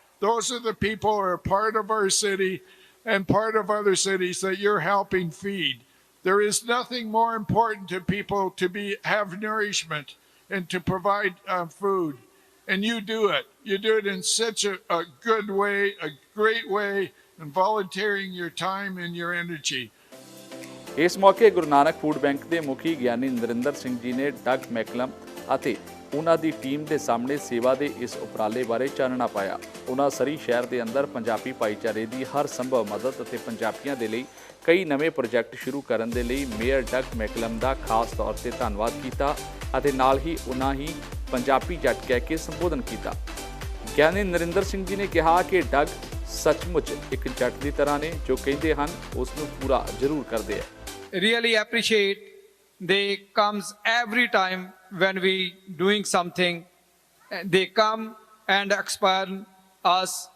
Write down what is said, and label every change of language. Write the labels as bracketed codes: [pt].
[en] Those are the people who are part of our city and part of other cities that you're helping feed. There is nothing more important to people to have nourishment and to provide food. And you do it. You do it in such a good way, a great way, and volunteering your time and your energy. [pa] ਇਸ ਮੌਕੇ Guru Nanak food bank ਦੇ ਮੁਖੀ ਗਿਆਨੀ ਨਰਿੰਦਰ ਸਿੰਘ ਜੀ ਨੇ Doug ਮੈਕਲਮ ਅਤੇ ਉਹਨਾਂ ਦੀ team ਦੇ ਸਾਹਮਣੇ ਸੇਵਾ ਦੇ ਇਸ ਉਪਰਾਲੇ ਬਾਰੇ ਚਾਨਣਾ ਪਾਇਆ। ਉਹਨਾਂ ਸਰੀ ਸ਼ਹਿਰ ਦੇ ਅੰਦਰ ਪੰਜਾਬੀ ਭਾਈਚਾਰੇ ਦੀ ਹਰ ਸੰਭਵ ਮਦਦ ਅਤੇ ਪੰਜਾਬੀਆਂ ਦੇ ਲਈ ਕਈ ਨਵੇਂ ਪ੍ਰੋਜੈਕਟ ਸ਼ੁਰੂ ਕਰਨ ਦੇ ਲਈ ਮੇਅਰ ਡਗ ਮੈਕਲਮ ਦਾ ਖਾਸ ਤੌਰ ਤੇ ਧੰਨਵਾਦ ਕੀਤਾ ਅਤੇ ਨਾਲ ਹੀ ਉਹਨਾਂ ਹੀ ਪੰਜਾਬੀ ਜੱਟ ਕਹਿ ਕੇ ਸੰਬੋਧਨ ਕੀਤਾ। ਗਿਆਨੀ ਨਰਿੰਦਰ ਸਿੰਘ ਜੀ ਨੇ ਕਿਹਾ ਕਿ ਡਗ ਸੱਚਮੁੱਚ ਇੱਕ ਜੱਟ ਦੀ ਤਰ੍ਹਾਂ ਨੇ ਜੋ ਕਹਿੰਦੇ ਹਨ ਉਸ ਨੂੰ ਪੂਰਾ ਜ਼ਰੂਰ ਕਰਦੇ ਆ। [en] Really appreciate they comes every time when we doing something. They come and expand us.